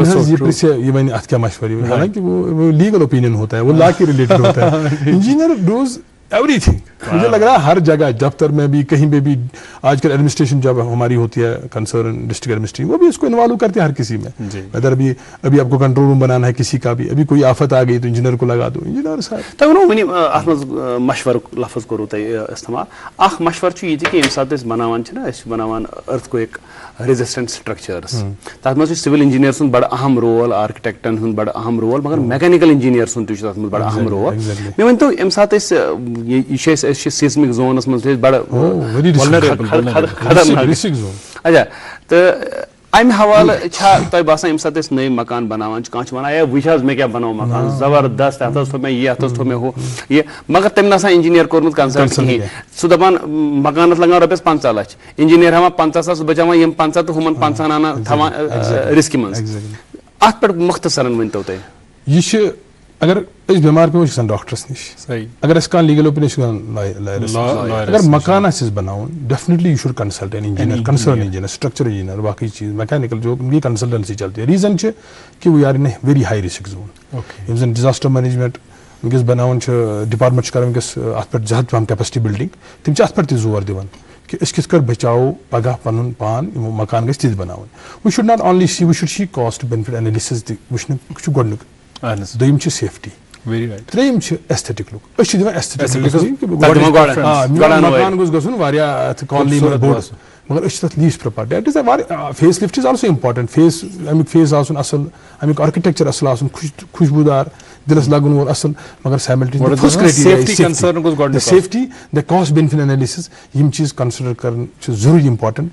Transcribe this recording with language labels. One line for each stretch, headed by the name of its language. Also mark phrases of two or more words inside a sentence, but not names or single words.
Urdu: یہ میں نے
Kashmiri: ات کیا مشورہ,
Urdu: حالانکہ وہ
English: legal opinion
Urdu: ہوتا ہے, وہ لا کے ریلیٹڈ ہوتا ہے.
English: Engineer does everything.
Urdu: مجھے لگ رہا ہے ہر جگہ, دفتر میں بھی, کہیں پہ بھی. آج کل ایڈمنسٹریشن جب ہماری ہوتی ہے
English: concerned district administration,
Urdu: وہ بھی اس کو انوالو کرتے ہیں ہر کسی میں. ادھر ابھی آپ کو
English: control room
Urdu: بنانا ہے کسی کا بھی, ابھی کوئی آفت آ گئی تو انجینئر کو لگا دو. انجینئر صاحب
Kashmiri: ات مز مشور لفظ کرو تہ استعمال. اخ مشور یہ کہ یم سات بناوان بناوان
English: earthquake resistant structures,
Kashmiri: تر مز
English: civil engineer
Kashmiri: سن بڑا اہم رول, آرکیٹیکٹن ہند بڑا اہم رول, مگر
English: mechanical engineer
Kashmiri: سن تہ تر مز بڑا اہم رول. مے ون تو یم سات یہ
English: seismic zones
Kashmiri: مز
Urdu: بڑا اچھا,
Kashmiri: تو امہ حوالہ تہ باسان یم سات نئے مکان بناوان کھانا ونان وچ حظ مے کیا بنو مکان زبردست, ات تھو مے یہ, ات تھو مے ہو یہ, مگر تم نسا انجینئر کورمت کنسلٹ کہین. سہ دپان مکانس لگان رۄپیس 50 لچھ, انجینئر ہاں 50 ساس بچاوان یم 50 تو ہمن 50 انان تھوان رسک مز. ات پہ مختصراً ؤنتو تُہۍ. یہ اگر اس بیمار پہ وہ ڈاکٹرس نش, اگر اس کا
English: legal opinion,
Kashmiri: اگر مکان آس بناؤن
English: definitely you should consult an engineer, concerned engineer, structure engineer,
Kashmiri: باقی چیز میکینیکل
Urdu: جو یہ کنسلٹنسی چلتی ہے.
English: reason ke we are in very high risk zone.
Kashmiri: یم زن
English: disaster management
Kashmiri: ونکس بناون ڈپارٹمنٹ کر ونکس ات پہ زیادہ پہم
English: capacity building,
Kashmiri: تم ات پہ زور دِوان کہ اس کس کر بچاؤ پگہ پن پان مکان گژھِ تِتھ بناون.
English: we should not only see, we should see cost benefit analysis
Kashmiri: تہ وچھنہ گۄڈنیُک. دوٚیِم چھِ سیفٹی, ترٛیٚیِم چھِ ایستھیٹک لُک. أسۍ چھِ دِوان ایستھیٹک مکان گوٚژھ گژھُن واریاہ اتھ کالنی منٛز بوٚڑ, مگر أسۍ چھِ تتھ
English: least property. that is face lift is also important.
Kashmiri: فیس امیُک فیس آسُن اصل, امیُک آرکیٹیکچر اصل آسُن, خوشبوٗدار, دلس لگن وول اصل, مگر
English: simultaneously safety the cost benefit analysis
Kashmiri: یم چیز کنسڈر کرن چھِ ضروری امپارٹنٹ.